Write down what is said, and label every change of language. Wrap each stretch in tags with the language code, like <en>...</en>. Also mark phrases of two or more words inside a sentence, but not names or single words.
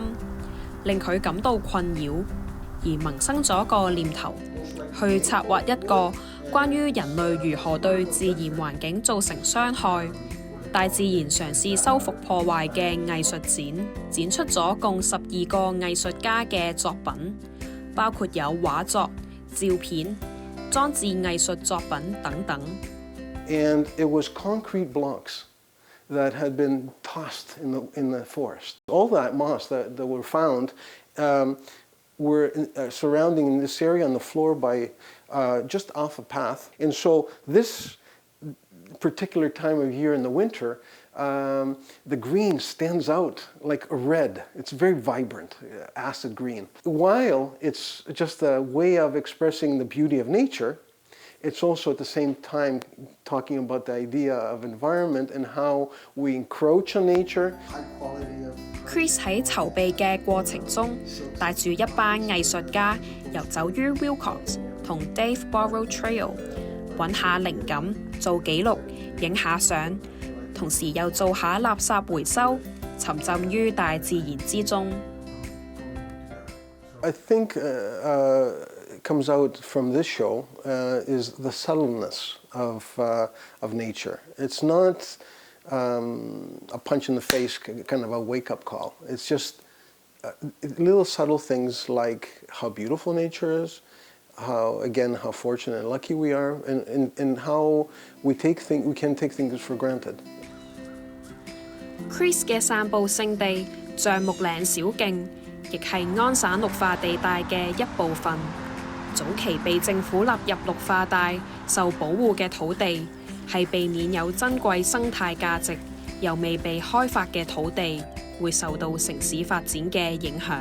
<yue>令佢感到困擾，而萌生咗個念頭，去策劃一個關於人類如何對自然環境造成傷害、大自然嘗試修復破壞嘅藝術展，展出咗共12個藝術家嘅作品，包括有畫作、照片、裝置藝術作品等等。</yue> <en>And it was concrete blocks that had been tossed in the forest. All that moss that were found were surrounding this area on the floor by just off a path. And so this particular time of year in the winter, the green stands out like a red. It's very vibrant, acid green. While it's just a way of expressing the beauty of nature, it's also at the same time talking about the idea of environment and how we encroach on nature.</en> <yue>Chris 喺籌備嘅過程中，帶住一班藝術家遊走於 Wilcox 同 Dave Borrow Trail，揾下靈感，做記錄，影下相，同時又做下垃圾回收，沉浸於大自然之中。</yue> <en>I think comes out from this show is the subtleness of nature. It's not a punch in the face, kind of a wake-up call. It's just little subtle things like how beautiful nature is, how fortunate and lucky we are, and how we can take things for granted.</en> <yue>Chris 嘅散步勝地橡木嶺小徑，亦係安省綠化地帶嘅一部分。早期被政府納入綠化帶受保護嘅土地，係避免有珍貴生態價值又未被開發嘅土地會受到城市發展嘅影響。</yue>